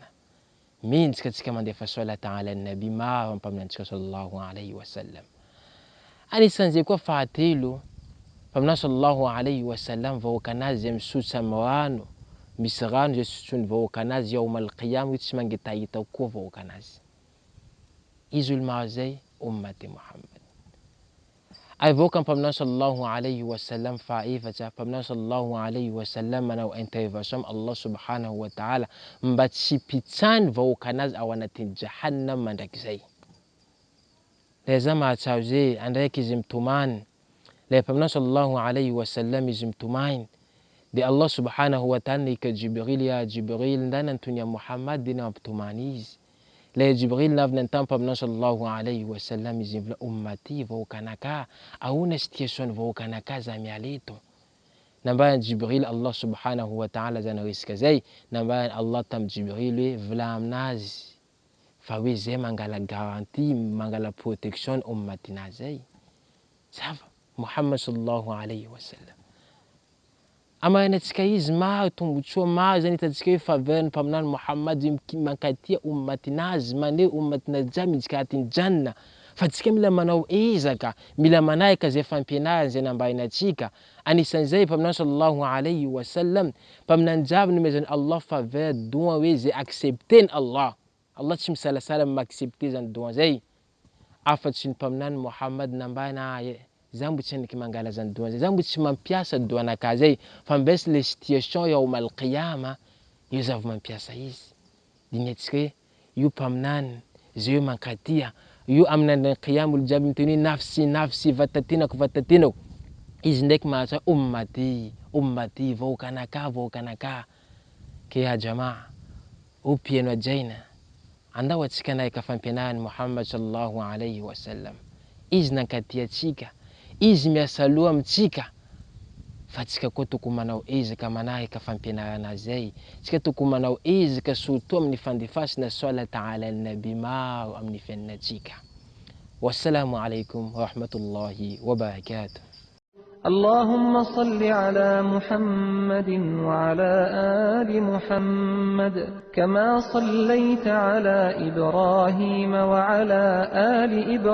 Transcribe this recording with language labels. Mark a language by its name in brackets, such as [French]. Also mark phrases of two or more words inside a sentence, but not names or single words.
[Malagasy] Mintsika tsika mandefa [Arabic] صلاة على النبي [Malagasy] maro ampaminantsika [Arabic] صلى الله عليه وسلم. [Malagasy] Anisan'izay koa fahatelo, mpaminany [Arabic] صلى الله عليه وسلم [Malagasy] vahoaka anazy zay misotro amin'ny rano, misy rano zay sotrony vahoaka anazy [Arabic] يوم القيامة, [Malagasy] tsy mangitahita koa vahoaka anazy. Izy olo maro zay [Arabic] أمة محمد. [Malagasy] Ay vahoaka mpaminany [Arabic] صلى الله عليه وسلم [Malagasy] fahaefatra, mpaminany [Arabic] صلى الله عليه وسلم [Malagasy] manao intervention [Arabic] الله سبحانه وتعالى [Malagasy] mba tsy pitsany vahoaka anazy ao anatin'ny jahannam mandrakizay. La za mahatsaro zay andraiky izy mitomany, la mpaminany [Arabic] صلى الله عليه وسلم [Malagasy] izy mitomany. Dia [Arabic] الله سبحانه وتعالى [Malagasy] nika Jibril, [Arabic] يا جبريل [Malagasy] ndana antony [Arabic] يا محمد [Malagasy] dia nampitomany izy. La Jibril navy nantany mpaminany [Arabic] صلى الله عليه وسلم [Malagasy] izy mivla ummati vahoaka anaka, ahoana situation vahoaka anaka za miala eto. Nambarany Jibril [Arabic] الله سبحانه وتعالى [Malagasy] zany resaka zay, nambarany Allah tam Jibril hoe vla aminazy fa hoe zay mangala garantie, mangala protection ummatina zay. Zava [Arabic] محمد صلى الله عليه وسلم. [Malagasy] Amaranantsika izy maro tombotsoa maro zany hitantsika hoe faveriny mpaminany Muhammad mankatia ummatinazy, maneho ummatinazy jiaby miditsika anatin'ny janna. Fa tsika mila manao ezaka, mila manahika zay fampianarana zay nambarinantsika. Anisan'izay mpaminany [Arabic] صلى الله عليه وسلم, [Malagasy] mpaminany jiaby nomezany Allah faveur doa hoe zay accepteny Allah. Allah tsy misalasala ma-accepter zany doa zay. Afatsy ny mpaminany Muhammad nambarina za mbo tsy aniky mangala zany doa zay, za mbo tsy mampiasa doa anaka zay, fa mbesy [French] le situation [Arabic] يوم القيامة [Malagasy] io za vao mampiasa izy. Dinetsika hoe io mpaminany zay io mankatia, io amin'ny qiyama olo jiaby miteny [Arabic] نفسي نفسي [Malagasy] vatatenako vatatenako. Izy ndraiky mahatsy [Arabic] أمتي أمتي [Malagasy] vahoaka anaka vahoaka anaka. Ke [Arabic] يا جماعة, [Malagasy] upieno ajaina andao atsika nahika fampianarany [Arabic] محمد صلى الله عليه وسلم. [Malagasy] Izy nankatia atsika, izy miasa loha amitsika, fa tsika koa tokony manao ezaka manahika fampianarana zay. Tsika tokony manao ezaka surtout amin'ny fandefasana [Arabic] صلاة على النبي [Malagasy] maro amin'ny fiainatsika. [Arabic] والسلام عليكم ورحمة الله وبركاته. اللهم صل على محمد وعلى آل محمد كما صليت على إبراهيم وعلى آل